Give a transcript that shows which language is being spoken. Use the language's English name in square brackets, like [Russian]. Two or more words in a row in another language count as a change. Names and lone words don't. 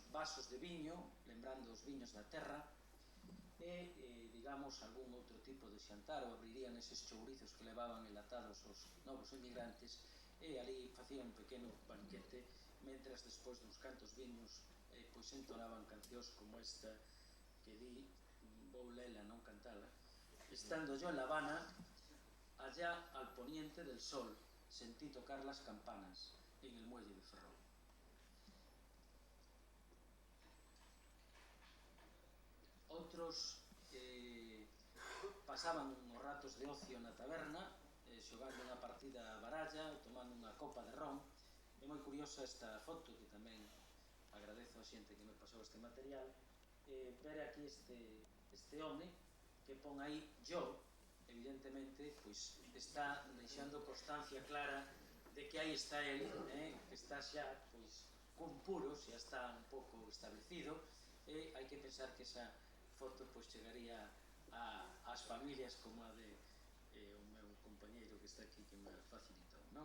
[Galician] vasos de viño, lembrando os viños da terra, e, digamos, algún outro tipo de xantar, ou abrirían eses chourizos que levaban enlatados os novos emigrantes, e ali facían un pequeno banquete, mentras despois duns cantos viños pois entonaban cancións como esta que di, vou lela, non cantala: [Spanish] estando yo en La Habana, allá al poniente del sol, sentí tocar las campanas en el muelle de Ferrol. [Galician] Outros pasaban uns ratos de ocio na taberna, xogando unha partida a baralla, tomando unha copa de ron. É moi curiosa esta foto, que tamén agradezo a xente que me pasou este material, ver aquí este home que pon aí yo, evidentemente, pois está deixando constancia clara de que aí está el, que está xa, pois, cun puro, xa está un pouco establecido, e hai que pensar que esa foto pois chegaría ás familias como a de o meu compañeiro que está aquí, que me facilitou, non?